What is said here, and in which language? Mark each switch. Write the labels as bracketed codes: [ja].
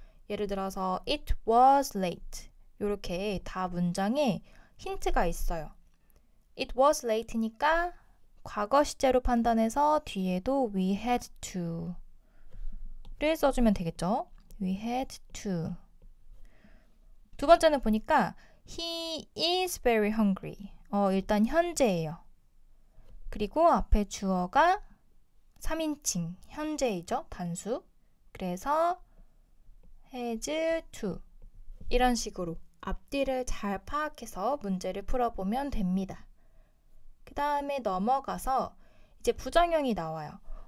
[ko] 예를 들어서 [en] it was late [ko] 이렇게 다 문장에 힌트가 있어요. [en] It was late [ko] 니까 과거 시제로 판단해서 뒤에도 [en] we had to [ko] 를 써주면 되겠죠. [en] We had to. [ko] 두 번째는 보니까 [en] he is very hungry. [ko] 일단 현재예요. 그리고 앞에 주어가 3인칭 현재이죠. 단수. 그래서 has to. 이런 식으로 앞뒤를 잘 파악해서 문제를 풀어보면 됩니다. 그 다음에 넘어가서 이제 부정형이 나와요.